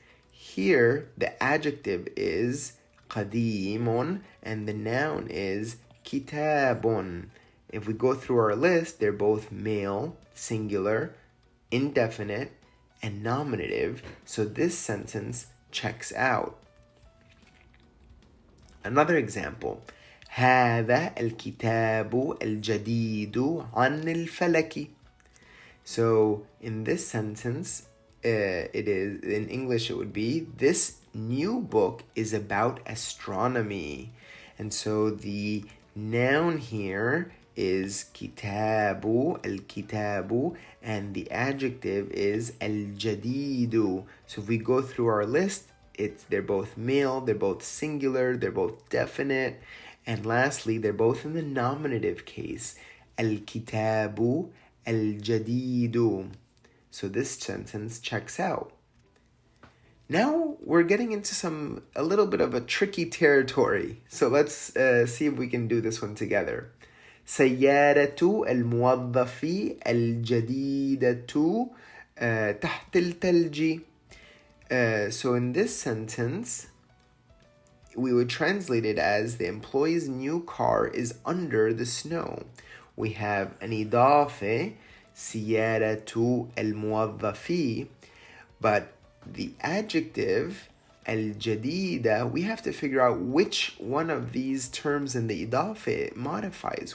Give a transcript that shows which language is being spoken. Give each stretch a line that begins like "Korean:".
English: Here, the adjective is قديم and the noun is كتاب. If we go through our list, they're both male, singular, indefinite, and nominative, so this sentence checks out. Another example,
Arabic: هذا الكتاب الجديد عن الفلك.
English: So in this sentence, it is in English it would be, this new book is about astronomy. And so the noun here is kitabu, al-kitabu, and the adjective is al-jadidu. So if we go through our list, they're both male, they're both singular, they're both definite, and lastly, they're both in the nominative case, al-kitabu, al-jadidu. So this sentence checks out. Now we're getting into a little bit of a tricky territory. So let's see if we can do this one together.
Arabic: سيارة الموظف الجديدة تحت الثلج.
English: So in this sentence, we would translate it as the employee's new car is under the snow. We have an idafe,
Arabic: سيارة الموظف,
English: but the adjective al-jadida, we have to figure out which one of these terms in the idafe modifies.